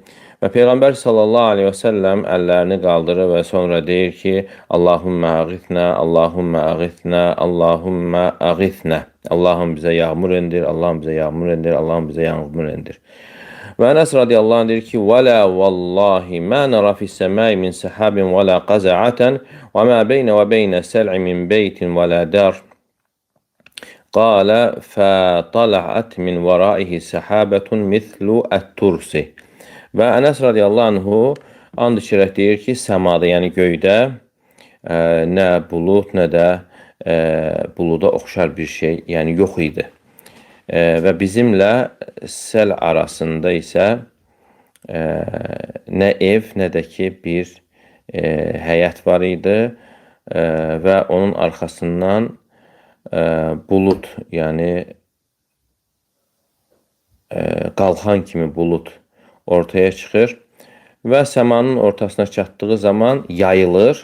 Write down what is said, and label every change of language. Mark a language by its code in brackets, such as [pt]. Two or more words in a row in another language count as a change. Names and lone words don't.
[az] Və Peyğəmbər [ar] صلى الله عليه وسلم [az] əllərini qaldırır və sonra deyir ki, [ar] اللهم أغثنا, اللهم أغثنا, اللهم أغثنا. [az] Allahım bizə yağmur endir, Allahım bizə yağmur endir, Allahım bizə yağmur endir. Və Ənəs [ar] رضي الله عنه [az] deyir ki, [ar] وَلَا وَاللّٰهِ مَا نَرَى فِي السَّمَاءِ مِنْ سَحَابٍ وَلَا قَزَعَةً وَمَا بَيْنَ وَبَيْنَ سَلْعٍ مِنْ بَيْتٍ وَلَا دَارٍ قَالَ فَطَلَعَتْ مِنْ وَرَائِهِ سَحَابَةٌ مِثْلُ التُّرْسِ. [az] Və Ənəs [ar] رضي الله عنه [az] and içərək deyir ki, səmada, yəni göydə nə bulud, nə də buluda oxşar bir şey, yəni yox idi. Və bizimlə səl arasında isə nə ev, nə də ki bir həyət var idi və onun arxasından bulud, yəni qalxan kimi bulud ortaya çıxır və səmanın ortasına çatdığı zaman yayılır.